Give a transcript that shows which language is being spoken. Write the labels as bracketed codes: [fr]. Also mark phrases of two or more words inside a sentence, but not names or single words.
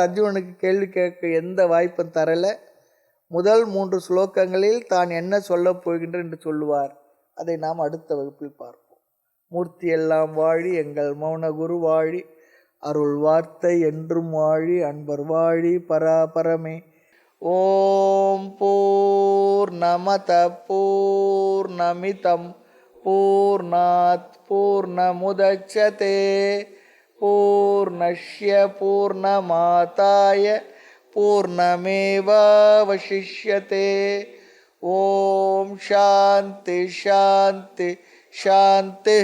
[ta] அர்ஜுனனுக்கு கேள்வி கேட்க எந்த வாய்ப்பும் தரலை. முதல் 3 ஸ்லோகங்களில் தான் என்ன சொல்லப் போகின்றார் என்று சொல்லுவார். அதை நாம் அடுத்த வகுப்பில் பார்ப்போம். மூர்த்தி எல்லாம் வாழி, எங்கள் மௌன குரு வாழி, அருள் வார்த்தை என்றும் வாழி, அன்பர் வாழி பராபரமே. [sa] ॐ पूर्णमद पूर्णमिदम् पूर्णात् पूर्णमुदच्यते पूर्णस्य पूर्णमादाय पूर्णमेवावशिष्यते. ॐ शान्ति शान्ति शान्ति.